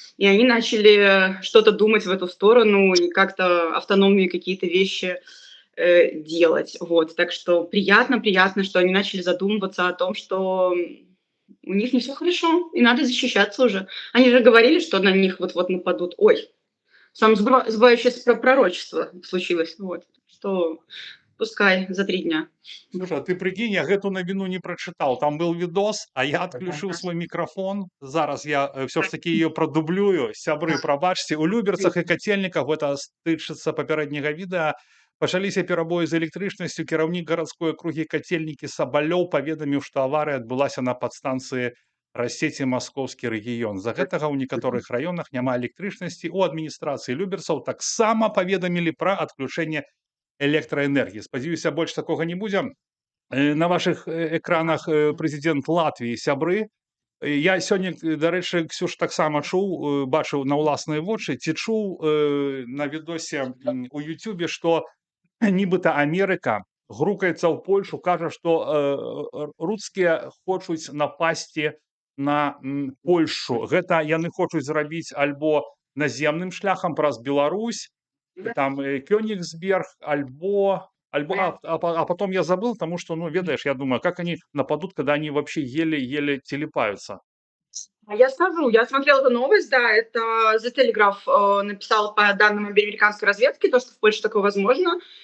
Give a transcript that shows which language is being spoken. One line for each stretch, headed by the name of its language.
Russian: И они начали что-то думать в эту сторону и как-то автономные какие-то вещи делать. Вот. Так что приятно, что они начали задумываться о том, что у них не все хорошо, и надо защищаться уже. Они же говорили, что на них вот-вот нападут. Ой, самое сбывающееся пророчество случилось. Вот. Что Пускай за 3 дня. Слушай,
Belarusian: а ты прикинь, я гэту навіну не прачытаў. Там был відос, а я адключыў свой мікрафон. Зараз я ўсё ж такі ее прадублюю. Сябры, прабачце, у Люберцах і Кацельніках, гэта тычыцца папярэдняга відэа, пачаліся перабоі з электрычнасцю. Кіраўнік гарадской акругі Кацельнікі Сабалёў паведаміў, што аварыя адбылася на падстанцыі Рассеці Маскоўскі рэгіён. З-за гэтага ў некаторых раёнах няма электрычнасці. У адміністрацыі Люберцаў таксама паведамілі пра адключэнне электраэнергіі. Спадзяюся, больш такога не будзе. На ваших экранах прэзідэнт Латвіі, сябры. Я сёння, дарэчы, Ксюш, таксама чуў, бачыў на ўласныя вочы, ці чуў на відосе у Ютубе, што нібыта Амерыка грукаецца ў Польшу, кажа, што рускія хочуць напасці на Польшу. Гэта яны хочуць зрабіць альбо наземным шляхам праз Беларусь, там Кёнигсберг,
Russian: а потом я забыл, потому что, ну, ведаешь, я думаю, как они нападут, когда они вообще еле-еле телепаются. А я скажу, я смотрела эту новость, да, это The Telegraph написал по данным американской разведки, то, что в Польше такое возможно.